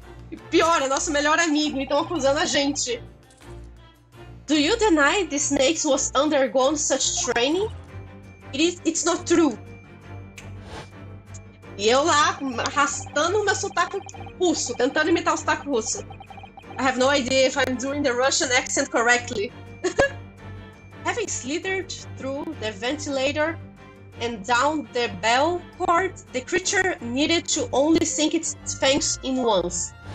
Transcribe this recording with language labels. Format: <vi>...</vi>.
<pt>E pior, é nosso melhor amigo, então acusando a gente.</pt> <en>Do you deny the snakes was undergone such training? It's not true.</en> <pt>E eu lá, arrastando o meu sotaque russo, tentando imitar o sotaque russo.</pt> <en>I have no idea if I'm doing the Russian accent correctly. Having slithered through the ventilator and down the bell cord, the creature needed to only sink its fangs in once.</en>